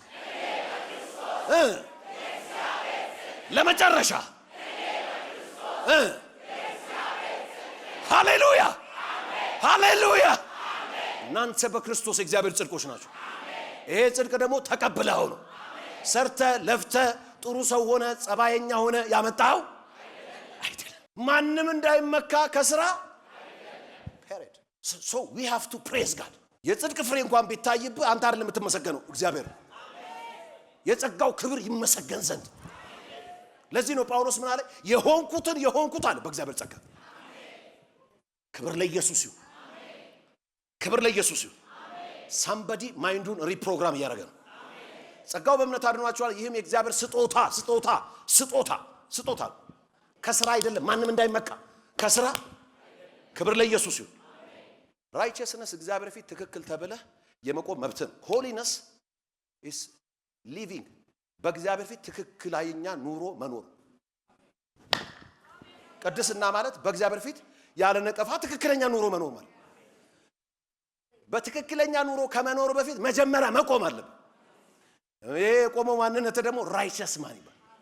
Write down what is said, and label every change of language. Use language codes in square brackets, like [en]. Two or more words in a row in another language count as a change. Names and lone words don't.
[am] ለመጨረሻ ሃሌሉያ ሃሌሉያ። እናንተ በክርስቶስ የእግዚአብሔር ጽድቆች ናችሁ። ይሄ ጽድቅ ደግሞ ተቀብለኸው ነው። ሰርተ ለፍተ ጥሩ ሰው ሆነ ጸባየኛ ሆነ ያመጣው አይደለም። ማንም እንዳይመካ ከስራ period. [en] So we have to praise God. [am] የጽድቅ ፍሬ እንኳን ቢታይብህ አንተ አይደለም የምትመሰገነው እግዚአብሔር። የጸጋው ክብር ይመሰገን ዘንድ ለዚህ ነው ጳውሎስ ምን አለ የሆንኩት አለ በእግዚአብሔር ጸጋ። ክብር ለኢየሱስ ይሁን፣ ክብር ለኢየሱስ ይሁን። somebody ማይንዱን ሪፕሮግራም ያደረገ ነው። ጸጋው በእምነት አድኗቸዋል። ይህም የእግዚአብሔር ስጦታ ከስራ አይደለም። ማንም እንዳይመካ ከስራ ክብር ለኢየሱስ ይሁን። righteousness እግዚአብሔር ፊት ትክክል ተብለህ የመቆም መብት ነው። [en] holiness is living [am] በእግዚአብሔር ፊት ትክክለኛ ኑሮ መኖር። ቅድስና ማለት በእግዚአብሔር ፊት ያለ ነቀፋ ትክክለኛ ኑሮ መኖር ማለት። በትክክለኛ ኑሮ ከመኖር በፊት መጀመሪያ መቆም አለበት። ይሄ የቆመው ማንነት ደግሞ righteous ማን ይባላል?